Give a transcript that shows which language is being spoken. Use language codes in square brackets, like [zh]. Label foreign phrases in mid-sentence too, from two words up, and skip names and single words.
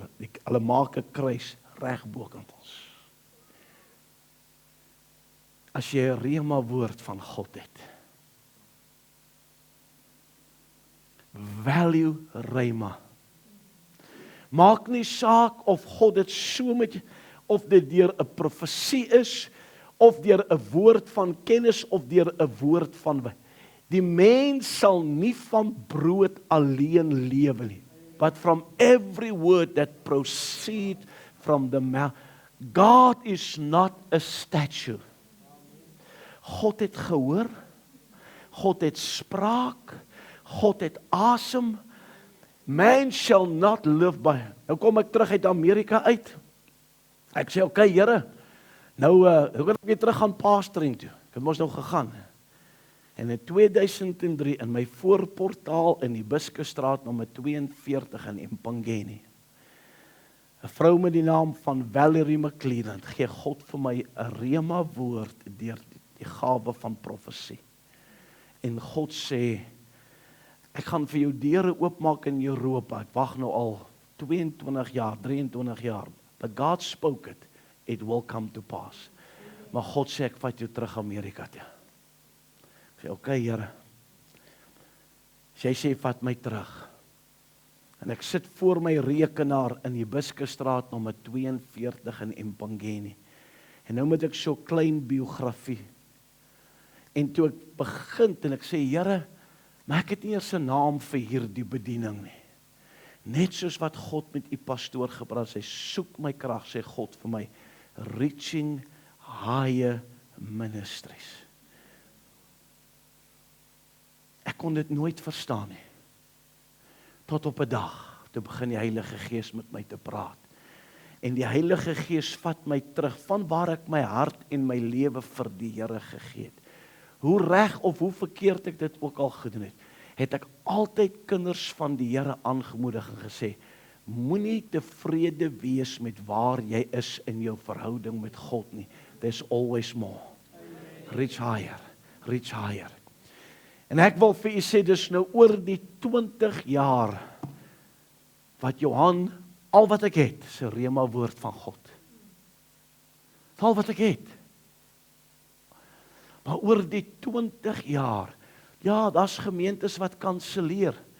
[af] Hulle maak 'n kruis reg bokant ons. As jy 'n rema woord van God het, value rema. Maak nie saak of God dit so met, of dit deur 'n profesie is, of deur 'n woord van kennis, of deur 'n woord van, die mens sal nie van brood alleen lewe nie, [en] but from every word that proceed from the mouth. God is not a statue. [af] God het gehoor, God het spraak, God het asem. [en] Man shall not live by. [af] Nou kom ek terug uit Amerika uit. Ek sê, okay, Here, nou hoe kan ek weer terug gaan pastoring toe? Ek het mos nou gegaan. En in 2003 in my voorportaal in die Biskustraat nommer 42 in Empangeni, 'n vrou met die naam van Valerie McClelland, gee God vir my 'n rema woord deur die gawe van profesie. En God sê, ek gaan vir jou deure oopmaak in Europa. Ek wag nou al 22 jaar, 23 jaar. [en] But God spoke it, it will come to pass. [af] Maar God sê, ek vat jou terug Amerika toe. Ek sê, okay, Here. Sy sê, vat my terug. En ek sit voor my rekenaar in die Biskustraat nommer 42 in Empangeni. En nou moet ek so klein biografie. En toe ek begin en ek sê, Here, Maar ek het nie eers 'n naam vir hierdie bediening nie. Net soos wat God met u pastoor gepraat, sê, soek my krag, sê God vir my, [en] reaching higher ministries. [af] Ek kon dit nooit verstaan nie. Tot op 'n dag, toe begin die Heilige Gees met my te praat. En die Heilige Gees vat my terug, van waar ek my hart en my lewe vir die Here gegee het. Hoe reg of hoe verkeerd ek dit ook al gedoen het, het ek altyd kinders van die Here aangemoedig en gesê, moenie tevrede wees met waar jy is in jou verhouding met God nie. [en] There's always more. Reach higher, reach higher. [af] En ek wil vir u sê, dis nou oor die 20 jaar, wat Johan, al wat ek het, is 'n rema woord van God. Al wat ek het. Maar oor die 20 jaar, ja, daar's gemeentes wat kanselleer.